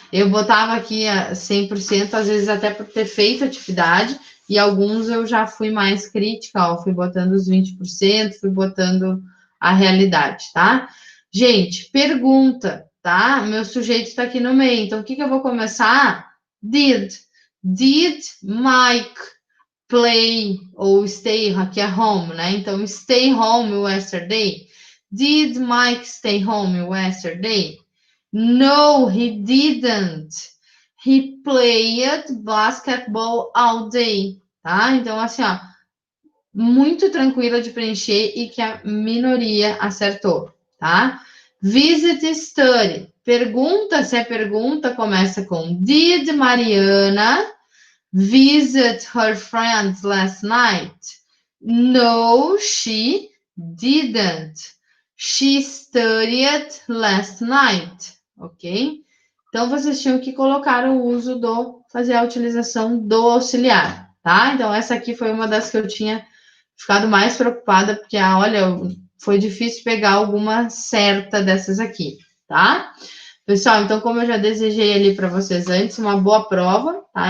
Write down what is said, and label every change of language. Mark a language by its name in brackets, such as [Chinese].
[Portuguese] Eu botava aqui a 100%, às vezes até por ter feito atividade, e alguns eu já fui mais crítica, ó, fui botando os 20%, fui botando a realidade, tá? Gente, pergunta, tá? Meu sujeito está aqui no meio, então o que eu vou começar? Did. [English] Did Mike play ou stay aqui é home, né? Então, stay home yesterday. Did Mike stay home yesterday? No, he didn't. He played basketball all day, tá? [Portuguese] Então, assim, ó, muito tranquila de preencher e que a minoria acertou, tá? [English] Visit study. [Portuguese] Pergunta, se é pergunta, começa com [English] Did Mariana visit her friends last night? No, she didn't. She studied last night, ok? [Portuguese] Então, vocês tinham que colocar o uso fazer a utilização do auxiliar, tá? Então, essa aqui foi uma das que eu tinha ficado mais preocupada, porque, olha, foi difícil pegar alguma certa dessas aqui, tá? Pessoal, então, como eu já desejei ali para vocês antes, uma boa prova, tá?